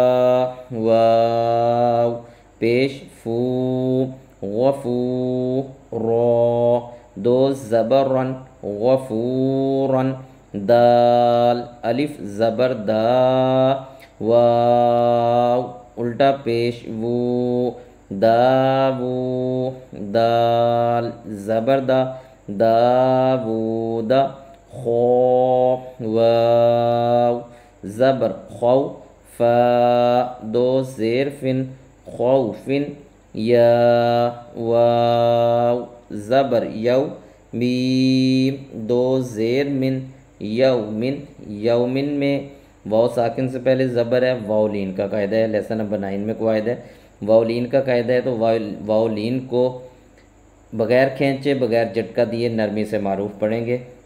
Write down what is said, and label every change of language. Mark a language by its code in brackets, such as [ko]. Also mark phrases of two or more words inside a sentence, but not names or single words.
[ur] واو پیش فو، غفو، رو دو زبر رن، غفورن، دال الف زبر دا، واو الٹا پیش وو، داوو، دال زبر دا، داوود، خو واو زبر خو، فا دو زیر فن، خوفن، یا واو زبر یو، میم دو زیر من، یومن، یومن میں واو ساکن سے پہلے زبر ہے، واولین کا قاعدہ ہے، لیسن نمبر 9 میں قواعد ہے، واولین کا قاعدہ ہے تو واولین کو بغیر کھینچے بغیر جھٹکا دیے نرمی سے معروف پڑھیں گے۔